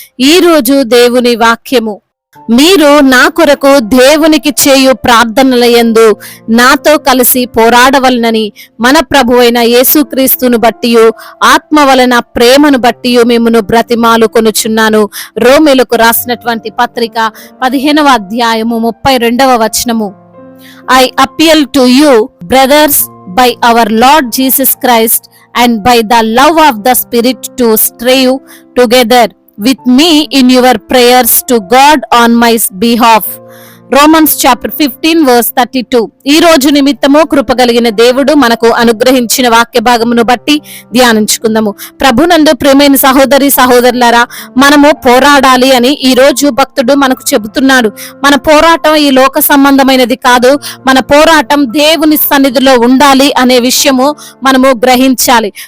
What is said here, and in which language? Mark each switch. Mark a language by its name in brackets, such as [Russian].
[Telugu] ఈ రోజు దేవుని వాక్యము, మీరు నా కొరకు దేవునికి చేయు ప్రార్థనల యందు నాతో కలిసి పోరాడవలనని మన ప్రభువైన యేసుక్రీస్తును బట్టియు ఆత్మ వలన ప్రేమను బట్టియు మిమ్మును బ్రతిమాలు కొనుచున్నాను. రోమీలకు రాసినటువంటి పత్రిక 15వ అధ్యాయము 32వ వచనము. [English] I appeal to you, brothers, by our Lord Jesus Christ and by the love of the Spirit, to strive together with me in your prayers to God on my behalf. Romans chapter 15 verse 32. [Telugu] ఈ రోజు నిమిత్తము కృపగలిగిన దేవుడు మనకు అనుగ్రహించిన వాక్య భాగమును బట్టి ధ్యానించుకుందాము. ప్రభునందు ప్రియమైన సహోదరి సహోదరులారా, మనము పోరాడాలి అని ఈ రోజు భక్తుడు మనకు చెబుతున్నాడు. మన పోరాటం ఈ లోక సంబంధమైనది కాదు. మన పోరాటం దేవుని సన్నిధిలో ఉండాలి అనే విషయము మనము గ్రహించాలి.